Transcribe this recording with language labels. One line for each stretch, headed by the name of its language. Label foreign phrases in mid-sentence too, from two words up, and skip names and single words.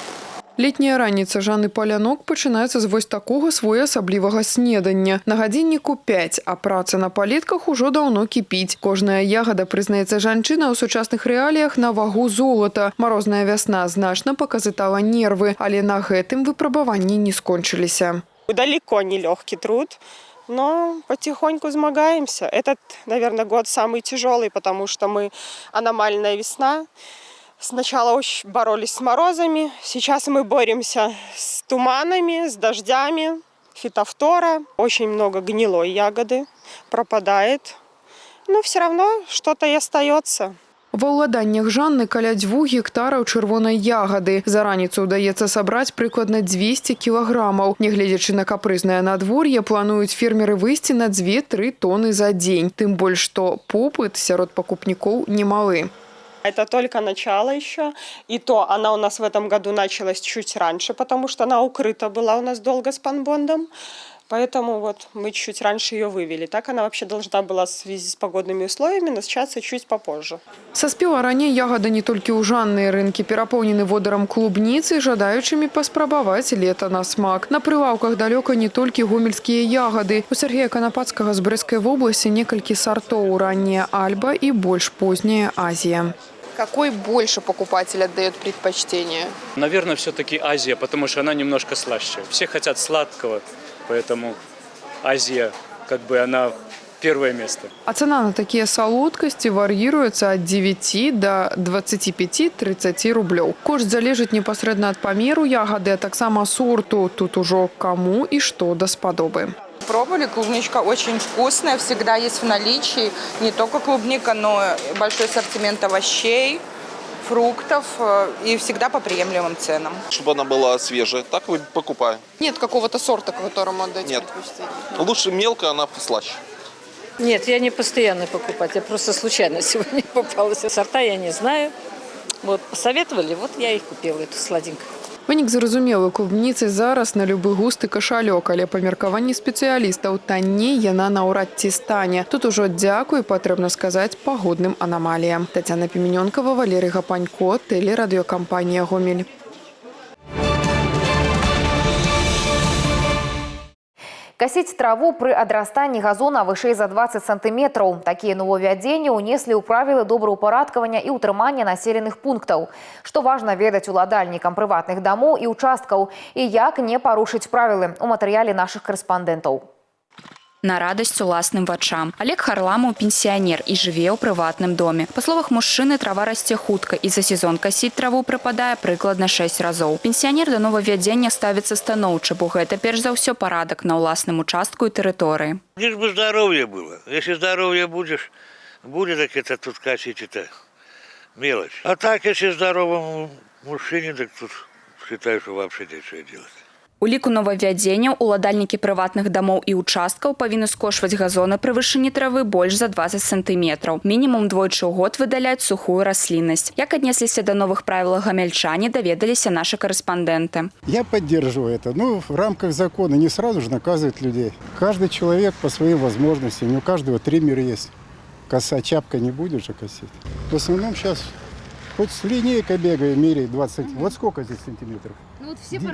Belarusian: Летняя раніца Жанны Палянок пачынаецца з вось такога своеасаблівага снедання. На гадзінніку 5, а праца на палетках ужо даўно кіпіць. Кожная ягада, прызнаецца жанчына, ў сучасных рэаліях на вагу золата. Марозная вясна значна паказытала нервы, але на гэтым выпрабаванні не скончыліся.
Russian: Далеко не легкий труд, но потихоньку змагаемся. Этот, наверное, год самый тяжелый, потому что мы аномальная весна. Сначала очень боролись с морозами, сейчас мы боремся с туманами, с дождями, фитофтора. Очень много гнилой ягоды пропадает, но все равно что-то и остается.
Belarusian: Ва ўладаннях Жанны каля 2 гектараў чырвонай ягады. За раніцу ўдаецца сабраць прыкладна 200 кілаграмаў. Нягледзячы на капрызнае надвор'е, плануюць фермеры выйсці на 2-3 тоны за дзень. Тым больш, што попыт сярод пакупнікоў немалы.
Russian: Это только начало еще. И то она у нас в этом году началась чуть раньше, потому что она укрыта была у нас долго спанбондом. Поэтому вот мы чуть раньше ее вывели. Так она вообще должна была в связи с погодными условиями начаться чуть попозже.
Belarusian: Саспела раней ягода не толькі ў Жанны. Рынкі перапоўнены водарам клубніцы, жадаючымі паспрабаваць лета на смак. На прылаўках далёка не толькі гомельскія ягады. У Сергея Канапацкага з Брэсцкай вобласці некалькі сартоў: ранняя Альба і больш позняя Азія.
Russian: Какой больше покупатель отдает предпочтение? Наверное, все-таки Азия, потому что она немножко слаще. Все хотят сладкого, поэтому Азия, как бы, она первое место. А цена на такие солодкости варьируется от 9 до 25-30 рублёў.
Belarusian: Кошт залежыць непасрэдна ад памеру ягоды, а таксама сорту. Тут ужо кому и что даспадобы.
Russian: Пробовали, клубничка очень вкусная, всегда есть в наличии. Не только клубника, но и большой ассортимент овощей, фруктов и всегда по приемлемым ценам. Чтобы она была свежая, так вы покупаем. Нет какого-то сорта, к которому отдаете предпочтение? Лучше мелко, она слаще. Нет, я не постоянный покупатель, я просто случайно сегодня попалась. Сорта я не знаю. Вот посоветовали, вот я и купила эту сладенькую.
Belarusian: Вынік зразумелы, клубніцы зараз на любы густ і кашалёк, але па меркаванні спецыялістаў танней яна наўрад ці стане. Тут ужо дзякуй, патрэбна сказаць, пагодным анамаліям. Тацяна Піменёнкава, Валерый Гапанько, тэлерадыёкампанія «Гомель».
Russian: Косить траву
Belarusian: при адрастанні газона вышэй за 20 сантиметров. Такие нововвядзенні унесли ў правілы добраўпарадкавання і ўтрымання населеных пунктаў. Што важна ведаць уладальнікам прыватных дамоў і участкаў і як не парушыць правілы у матэрыяле нашых корэспандэнтаў. На радасць уласным вачам. Олег Харламаў пенсіянер і жыве ў прыватным доме. Па словах мужчыны, трава расце хутка і за сезон касіць траву прыпадае прыкладна 6 разоў. Пенсіянер да новаввядзення ставіцца станоўча, бо гэта перш за ўсё парадак на ўласным участку і тэрыторыі.
Russian: Лишь бы здоровье было. Если здоровье будет, так это тут косить, это мелочь. А так, если здоровому мужчине, так тут считаю, что вообще нечего делать.
Belarusian: У ліку новаввядзенняў уладальнікі прыватных дамоў і участкаў павінны скошваць газоны пры вышыні травы больш за 20 сантиметраў. Мінімум двойчы ў год выдаляць сухую расліннасць. Як аднесліся да новых правілаў гамельчане, даведаліся нашы корэспандэнты.
Russian: Я поддерживаю это. Ну, в рамках закона не сразу же наказывать людей. Каждый человек по своим возможностям. У каждого триммер есть. Коса, чапка не будет же косить. В основном сейчас Хоть с линейкой бегай, меряй 20. Вот сколько здесь сантиметров? Ну вот все